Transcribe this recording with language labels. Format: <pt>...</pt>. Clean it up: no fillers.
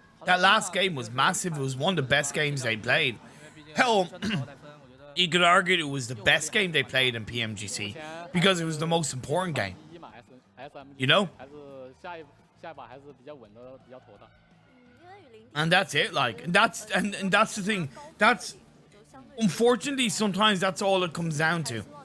<en>That last game was massive. It was one of the best games they played. Hell, you could argue it was the best game they played in PMGC because it was the most important game.</en> <zh>1嘛 SMG</zh> <en>You know?</en> <zh>还是下一把还是比较稳的，比较妥当。</zh> <en>And that's it, like, and that's the thing. That's unfortunately sometimes that's all it comes down to.</en>